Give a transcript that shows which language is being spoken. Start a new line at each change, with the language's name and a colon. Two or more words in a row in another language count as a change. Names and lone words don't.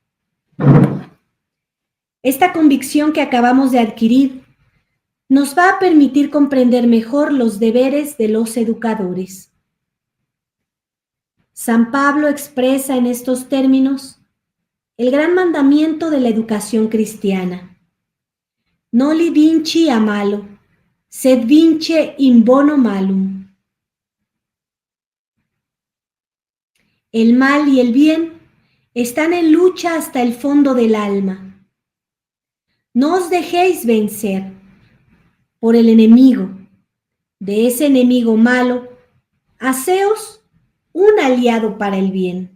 Spanish: Esta convicción que acabamos de adquirir nos va a permitir comprender mejor los deberes de los educadores. San Pablo expresa en estos términos el gran mandamiento de la educación cristiana.
Latin: Noli vinci a malo, sed vince in bono malum.
Spanish: El mal y el bien están en lucha hasta el fondo del alma. No os dejéis vencer por el enemigo. De ese enemigo malo, haceos un aliado para el bien.